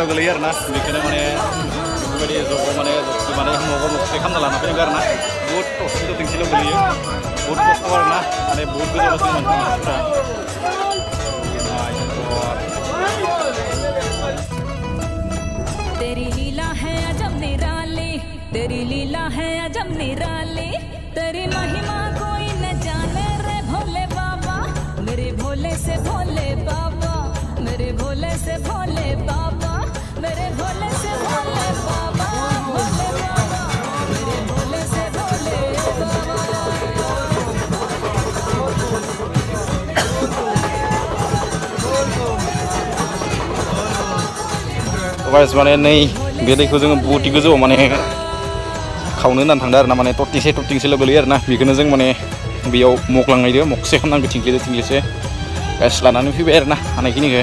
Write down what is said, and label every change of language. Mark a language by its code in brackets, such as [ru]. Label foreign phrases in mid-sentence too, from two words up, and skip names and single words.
[brx] गोलैयो आरोना बेखौनो माने बेफोरबायदि माने मगसे खालामना लाना फैनांगौ आरोना। बहुत टटिंसेल' गोलैयो बहुत खस्थ' आरोना माने बहुत गोजौ गोजौ मानसिफोरा। [hi] तेरी लीला है अजब निराली तेरी लीला है अजब निराली तेरी महिमा कोई न जाने रे भोले बाबा मेरे भोले से भोले बाबा मेरे भोले से भोले बाबा मेरे भोले से भोले बाबा भोले बाबा मेरे भोले से भोले [brx] गाइस माने नै बे दैखौ जोङो बहुद गोजौ माने खावनो होननानै थांदों आरोना माने टटिंसेल' गोलैयो आरोना बेखौनो जों माने बेयाव मगलांनायदो मगसे खालामनांगौ थिंख्लिसे गाइस लानानै फैबाय आरोना हानायखिनिखौ।